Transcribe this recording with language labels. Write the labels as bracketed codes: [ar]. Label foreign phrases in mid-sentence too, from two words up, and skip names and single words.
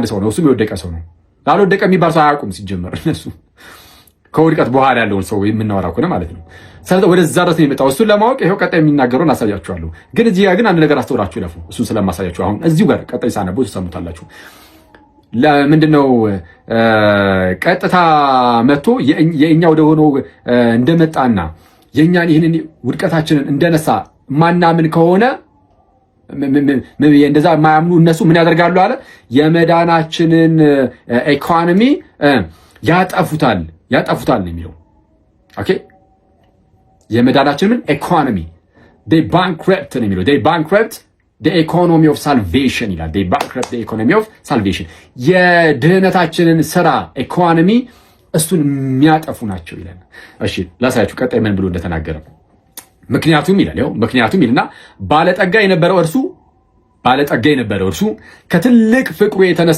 [am] ሰው ነው፣ እሱም የወደቀ ሰው ነው። ላልወደቀ የሚባል ሰው አያውቁም ሲጀመር እነሱ ከውድቀት በኋላ ያለውን ሰው የምናወራ ከሆነ ማለት ነው። ስለዚህ ወደዛ ድረስ ነው የመጣው። እሱን ለማወቅ ይሄው ቀጣይ የሚናገረውን አሳያችኋለሁ። ግን እዚህ ጋር ግን አንድ ነገር አስተውላችሁ ለፉ። እሱን ስለማሳያችሁ አሁን እዚሁ ጋር ቀጣይ ሳነበው ትሰሙታላችሁ። ለምንድነው ቀጥታ መጥቶ የኛ ወደ ሆነው እንደመጣና የኛን ይህንን ውድቀታችንን እንደነሳ ማናምን ከሆነ እንደዛ የማያምኑ እነሱ ምን ያደርጋሉ አለ? የመዳናችንን ኢኮኖሚ ያጠፉታል ነው የሚለው። ኦኬ የመዳናችንን ኢኮኖሚ [en] they bankrupt [am] ነው የሚለው። [en] they bankrupt the economy of salvation [am] ይላል። they [en] bankrupt the economy of salvation [am] የድህነታችንን ስራ ኢኮኖሚ እሱን የሚያጠፉ ናቸው ይላል። እሺ ላሳያችሁ ቀጣይ ምን ብሎ እንደተናገረ። ምክንያቱም ይልና ባለጠጋ የነበረው እርሱ ከትልቅ ፍቅሩ የተነሳ